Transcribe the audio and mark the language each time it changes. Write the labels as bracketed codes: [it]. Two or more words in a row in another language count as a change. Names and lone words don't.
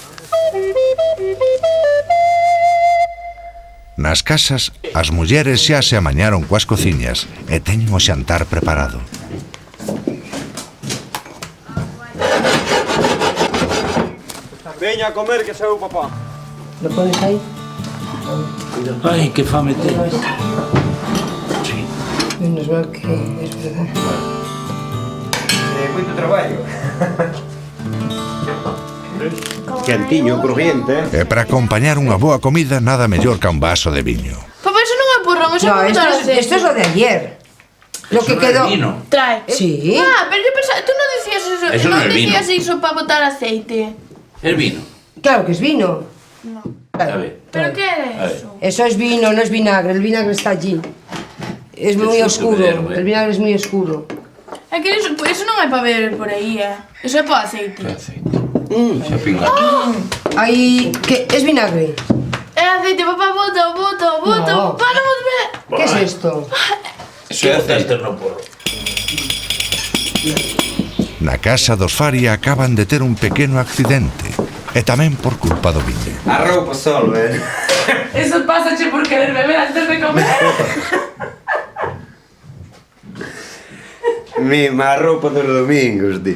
[gl] Nas casas, as mulleres xa se amañaron coas cociñas e teñen o xantar preparado. Veña a comer que sabe o papá. [es] ¿Lo pones ahí? Ai, [gl] que fame teño. Sí. [es] Menos mal que es verdad. [gl] Moito traballo. Quentinho, crujiente. E para acompañar unha boa comida, nada mellor que un vaso de viño. Papá, eso non é porrón, eso [es] No, [gl] é botar aceite. [es] esto es lo de ayer. Lo que quedó. Trae. Sí. Ah, pero yo pensaba, tú no decías eso. Eso no no es vino. decías eso para botar aceite. Es vino. Claro que es vino. A ver. ¿Pero qué A es ver. eso? Eso es vino, no es vinagre. El vinagre está allí. Es muy Eso oscuro. tubero, El vinagre es muy oscuro. [gl] É que eso non é para ver por aí, Eso é para aceite. Aceite. Xa pinga. [es] Ahí. ¿Qué? ¿Es vinagre? [gl] É aceite, papá, bota. [es] No. [gl] Papá, non me... [es] ¿Qué es esto? [gl] Eso é aceite no porro. Na casa dos Faria acaban de ter un pequeno accidente, e tamén por culpa do viño. A roupa sol, Eso pásache por querer beber antes de comer. Mima a roupa dos domingos, ti.